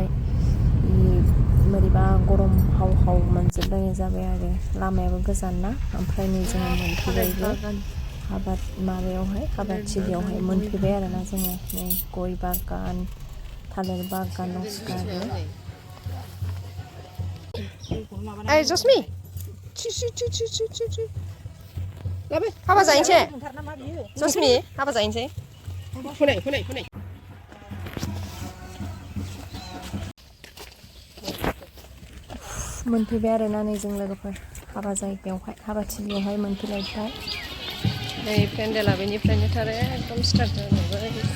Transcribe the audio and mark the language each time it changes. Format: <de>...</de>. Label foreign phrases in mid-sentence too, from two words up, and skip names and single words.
<brx>बोरैबा गरम हाव हाव मोनजोबलायनाय जाबाय आरो। लामायाबो गोजान ना, ओमफ्राय नै जोङो मोनफैबायबो माबायावहाय, हाबाथिलियावहाय मोनफैबाय आरोना जोङो। नै गय बागान, थालिर बागान दंसोगारो।</brx> <en>Hey, just me.</en> <brx>हाबा जाहैनोसै?</brx> <en>Just me.</en> <brx>हाबा जाहैनोसै? फै। मोनफैबाय आरोना नै जों लोगोफोर हाबा जायगायावहाय, हाबाथिलियावहाय मोनफैलायबाय। नै पेन्डेला बेनिफ्रायनो थारो, एकदम स्टार्ट जालायबाय।</brx>